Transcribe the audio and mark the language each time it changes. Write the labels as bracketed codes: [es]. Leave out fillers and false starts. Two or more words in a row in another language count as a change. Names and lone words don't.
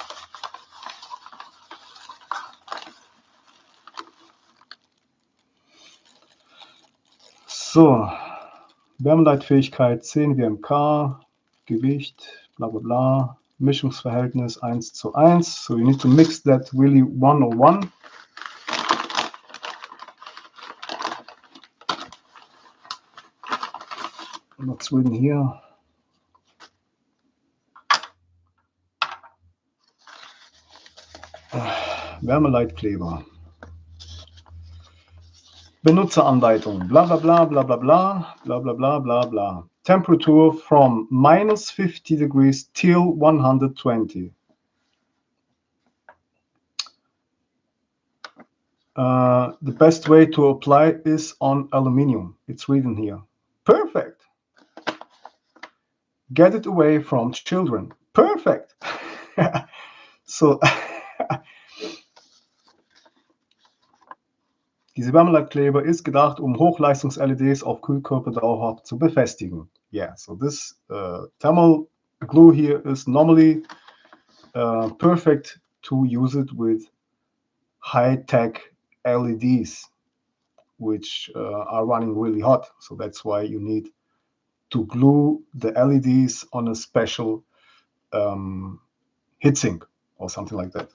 [en] So, [de] Wärmeleitfähigkeit 10 WMK, Gewicht, bla bla bla, Mischungsverhältnis 1:1. [en] So you need to mix that really 1:1. What's written here? [de] Wärmeleitkleber. Benutzeranleitung, bla bla bla bla bla bla bla bla bla bla bla. [en] Temperature from -50 degrees till 120. The best way to apply is on aluminium. It's written here. Perfect. Get it away from children. Perfect. So, [de] diese Wärmeleitkleber ist gedacht, Hochleistungs-LEDs auf Kühlkörper dauerhaft zu befestigen. [en] Yeah, so this thermal glue here is normally perfect to use it with high-tech LEDs, which are running really hot. So that's why you need to glue the LEDs on a special heatsink or something like that.